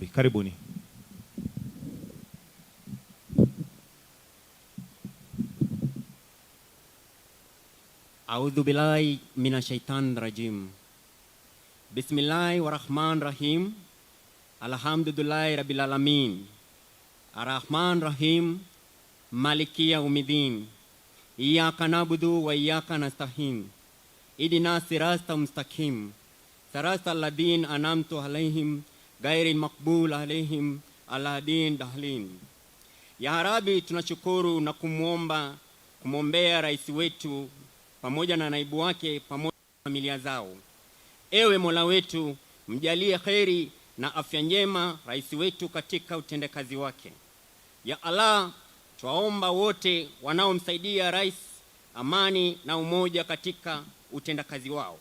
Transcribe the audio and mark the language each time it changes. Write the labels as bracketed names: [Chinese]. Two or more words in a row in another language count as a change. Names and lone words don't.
[Swahili] Karibuni. [Arabic] أعوذ بالله من الشيطان الرجيم. بسم الله الرحمن الرحيم. الحمد لله رب العالمين. الرحمن الرحيم. مالك يوم الدين. إياك نعبد وإياك نستعين. اهدنا الصراط المستقيم. صراط الذين أنعمت عليهم غير المغضوب عليهم ولا الضالين. يا ربي, [Swahili] tunashukuru na kumwombea rais wetu pamoja na naibu wake pamoja na familia zao. Ewe Mola wetu, mjalie kheri na afya njema rais wetu katika utendakazi wake. [Arabic] يا الله, [Swahili] twaomba wote wanaomsaidia rais amani na umoja katika utendakazi wao.